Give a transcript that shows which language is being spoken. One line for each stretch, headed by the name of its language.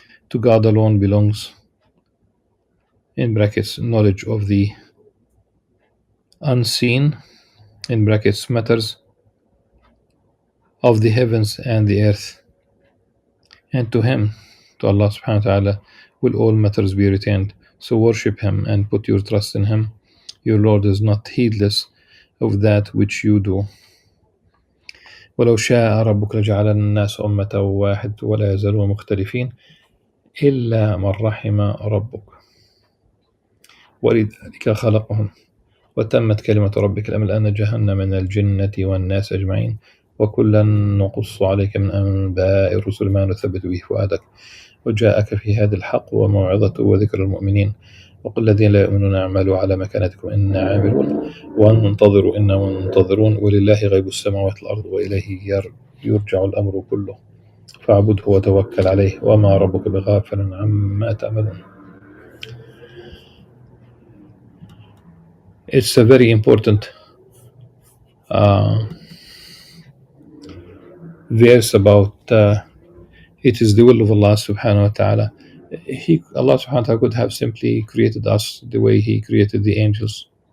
English: To God alone belongs, in brackets, knowledge of the unseen, in brackets, matters of the heavens and the earth. And to Him, to Allah subhanahu wa ta'ala, will all matters be returned. So worship Him and put your trust in Him. Your Lord is not heedless of that which you do.
Arabic: ولو شاء ربك لجعل الناس أمة واحد ولا يزالون مختلفين إلا من رحم ربك ولذلك خلقهم وتمت كلمة ربك لأملأن جهنم من الجنة والناس أجمعين وكلا نقص عليك من أنباء الرسل ما نثبت به فؤادك وجاءك في هذا الحق وموعظة وذكر المؤمنين وقل الذين لا يؤمنون اعملوا على مكانتكم إنا عاملون وانتظروا إنا منتظرون ولله غيب السماوات والأرض وإليه يرجع الأمر كله فاعبده وتوكل عليه وما ربك بغافل عما تعملون.
English: It's a very important verse about it is the will of Allah subhanahu wa ta'ala. Allah subhanahu wa ta'ala could have simply created us the way He created the angels.